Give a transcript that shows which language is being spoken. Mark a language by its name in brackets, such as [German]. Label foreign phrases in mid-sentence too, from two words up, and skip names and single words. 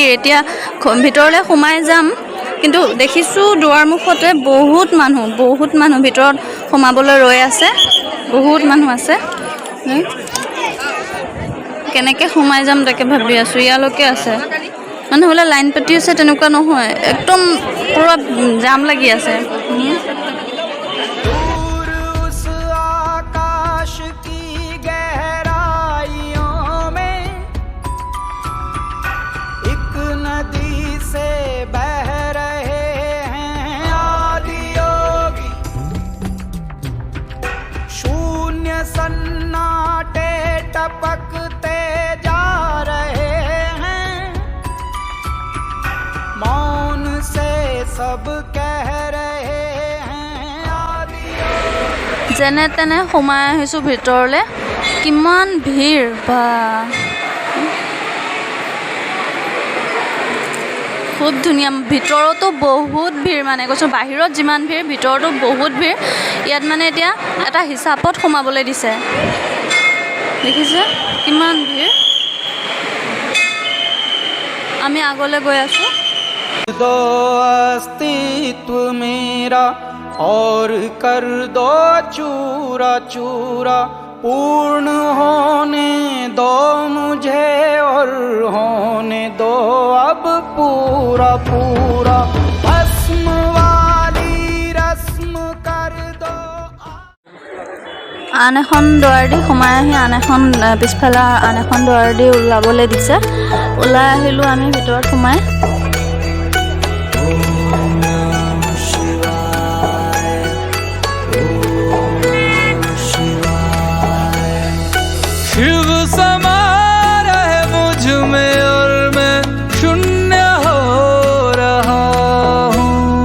[Assamese] এতিয়া ভিতৰলৈ সোমাই যাম, কিন্তু দেখিছোঁ দুৱাৰ মুখতে বহুত মানুহ ভিতৰত সোমাবলৈ ৰৈ আছে, বহুত মানুহ আছে। কেনেকৈ সোমাই যাম তাকে ভাবি আছোঁ। ইয়ালৈকে আছে মানুহ, বোলে লাইন পাতি আছে, তেনেকুৱা নহয়, একদম পূৰা জাম লাগি আছে। [Hindi] दूर उस आकाश की गहराइयों में एक नदी से बह रहे हैं आदि योगी। शून्य सन्नाटे टपकते जा रहे हैं, मौन से सब कह रहे हैं आदि योगी। [Assamese] যেনে তেনে সোমাই আহিছোঁ ভিতৰলৈ। কিমান ভিৰ বা, খুব ধুনীয়া। ভিতৰতো বহুত ভিৰ, মানে কৈছোঁ বাহিৰত যিমান ভিৰ ভিতৰতো বহুত ভিৰ। ইয়াত মানে এতিয়া এটা হিচাপত সোমাবলৈ দিছে, দেখিছে কিমান ভিৰ। আমি আগলৈ গৈ আছোঁ। [Hindi] दो अस्तित्व मेरा और कर दो चूरा चूरा, पूर्ण होने दो मुझे और होने दो अब पूरा पूरा, भस्म वाली रस्म कर दो। [Assamese] আন এখন দুৱাৰ দি সোমাই আহি আন এখন পিছফালে আন এখন দুৱাৰ দি ওলাবলৈ দিছে। ওলাই আহিলোঁ আমি ভিতৰত সোমাই। [Hindi] शिव समा रहे मुझ में और मैं शून्य हो रहा हूँ।